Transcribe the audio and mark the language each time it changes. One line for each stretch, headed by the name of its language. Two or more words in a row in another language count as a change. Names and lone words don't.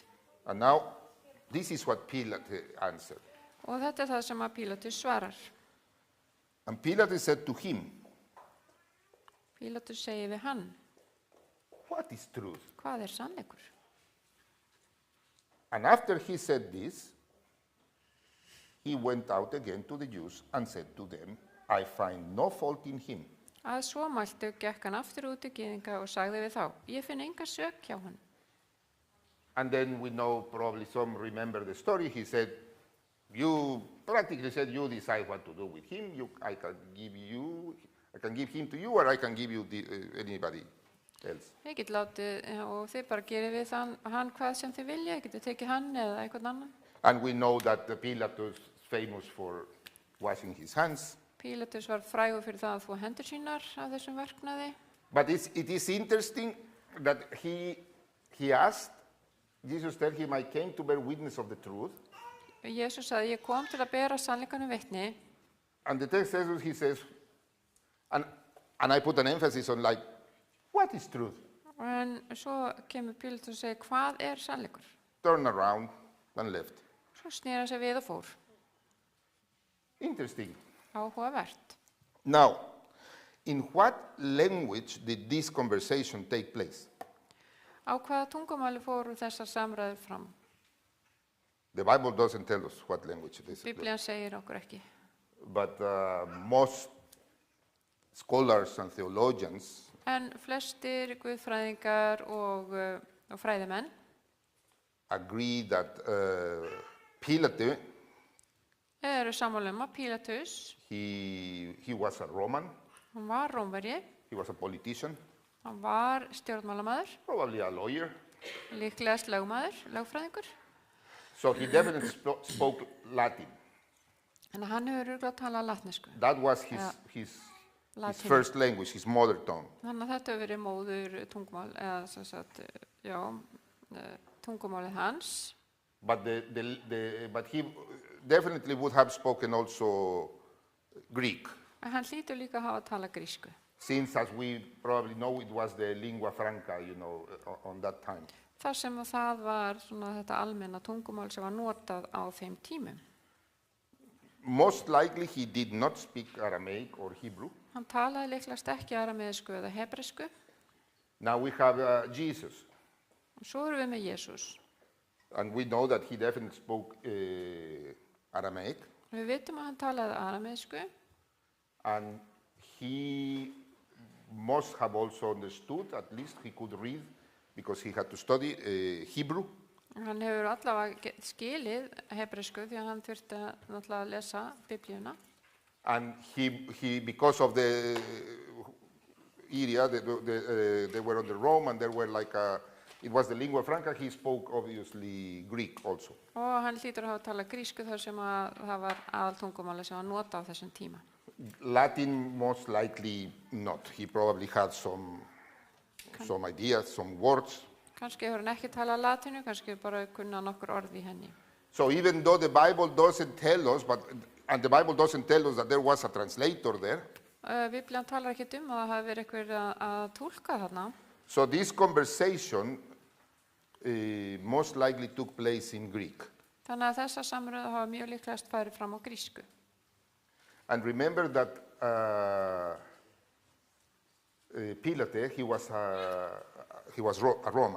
English: And now, this is what Pilate answered.
Icelandic: Og þetta það sem að Pílatus svarar.
English: And Pilate said to him,
Icelandic: Pílatus segir við hann,
English: what is truth?
Icelandic: hvað sannleikur?
English: And after he said this, he went out again to the Jews and said to them, I find no fault in him.
Icelandic: Að svo mæltu gekk hann aftur út til gyðinga og sagði við þá, ég finn enga sök hjá hann.
English: And then we know, probably some remember the story, he said, you practically said, you decide what to do with him. I can give him to you, or I can give you anybody else.
Icelandic: Ég get látið, og þið bara gerir við hann hvað sem þið vilja, ég geti tekið hann eða einhvern annan.
English: And we know that Pilatus is famous for washing his hands.
Icelandic: Pílatus var frægur fyrir það að þvo hendur sínar af þessum verknaði.
English: But it is interesting that he asked, Jesus told him, I came to bear witness of the truth.
Icelandic: Jesús sagði, ég kom til að bera sannleikanum vitni.
English: And the text says, he says, and I put an emphasis on like, what is truth?
Icelandic: En svo kemur Pílatus og segir, hvað er sannleikur?
English: Turn around and left.
Icelandic: Svo snýra sig við og fór.
English: Interesting.
Icelandic: Áhugavert.
English: Now, in what language did this conversation take place?
Icelandic: Á hvaða tungumáli fóru þessar samræður fram?
English: The Bible doesn't tell us what language it is.
Icelandic: Biblían segir okkur ekki.
English: But most scholars and theologians
Icelandic: En flestir guðfræðingar og fræðimenn
English: agree that Pilate,
Icelandic: eru sammála að Pílatus,
English: he was a Roman,
Icelandic: hann var Rómverji,
English: he was a politician,
Icelandic: hann var stjórnmálamaður,
English: probably a lawyer.
Icelandic: líklegast lögfræðingur.
English: So he definitely spoke Latin.
Icelandic: En hann hefur örugglega talað latnesku.
English: That was his first language, his mother tongue.
Icelandic: Þannig að þetta hefur verið móður tungumál, eða sem sagt, tungumálið hans.
English: But but he definitely would have spoken also Greek.
Icelandic: En hann hlýtur líka að hafa talað grísku.
English: Since, as we probably know, it was the
Latin: lingua franca,
English: on that time.
Icelandic: Þar sem það var svona þetta almenna tungumál sem var notað á þeim tímum.
English: Most likely he did not speak Aramaic or Hebrew.
Icelandic: Hann talaði líklegast ekki arameisku eða hebresku.
English: Now we have Jesus.
Icelandic: Og svo erum við með Jesús.
English: And we know that he definitely spoke Aramaic.
Icelandic: Við vitum að hann talaði arameisku.
English: And he must have also understood, at least he could read, because he had to study Hebrew.
Icelandic: Hann hefur allavega skilið hebresku því að hann þurfti náttúrulega að lesa Biblíuna.
English: And he because of the area, they were under Rome, and there were it was the
Latin: lingua franca,
English: he spoke obviously Greek also.
Icelandic: Og hann hlýtur að hafa talað grísku þar sem að það var aðaltungumáli sem var notað á þessum tíma.
English: Latin most likely not. He probably had some ideas, some words.
Icelandic: Kannski hefur hann ekki talað latínu, kannski bara kunna nokkur orð í henni.
English: So even though the Bible doesn't tell us, and the Bible doesn't tell us that there was a translator there.
Icelandic: Biblían talar ekki að það hafi verið einhver að túlka þarna.
English: So this conversation most likely took place in Greek.
Icelandic: Þannig að þessa samröðu hafa mjög líklegast farið fram á grísku.
English: And remember that Pilate, he was a Roman.